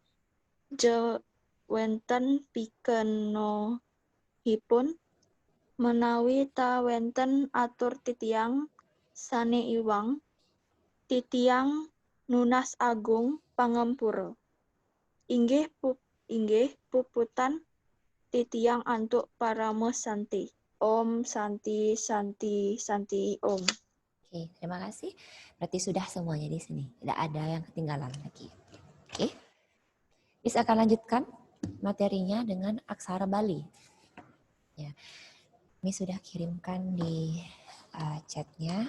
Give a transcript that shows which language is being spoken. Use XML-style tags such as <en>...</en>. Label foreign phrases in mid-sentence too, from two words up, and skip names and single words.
<ban>wenten pikenohipun menawi ta wenten atur titiang sane iwang titiang nunas agung pangempura. Inggih puputan titiang antuk parama santi.</ban> <sa>Om Santi Santi Santi Om.</sa> <id>Oke, terima kasih. Berarti sudah semuanya di sini. Tidak ada yang ketinggalan lagi. Oke. Bisa akan lanjutkan materinya dengan aksara Bali. Ya. Ini sudah kirimkan di chatnya.</id>